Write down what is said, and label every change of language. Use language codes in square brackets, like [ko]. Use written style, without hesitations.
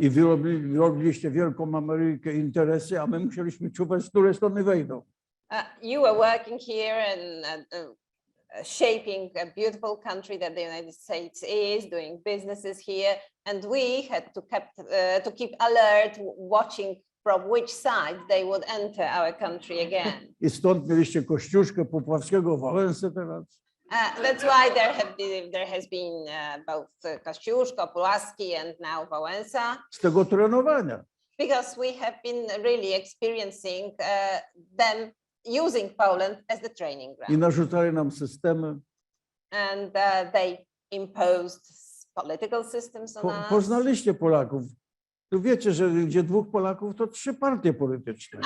[pl] I robiliście wielką Amerykę, interesy, a my musieliśmy czuwać, z której strony wejdą. [en] You were working here and shaping a beautiful country that the United States is, doing businesses here, and we had to keep alert, watching from which side they would enter our country again. [pl] I stąd mieliście Kościuszkę, Popławskiego, Wałęsę teraz. [en] That's why there has been both Kościuszko, Pułaski, and now Wałęsa. [pl] Z tego trenowania. [en] Because we have been really experiencing them using Poland as the training [pl] I [en] ground. [pl] narzucali nam systemy. [en] And they imposed political systems on us. [pl] Poznaliście Polaków. Tu wiecie, że gdzie dwóch Polaków, to 3 partie polityczne.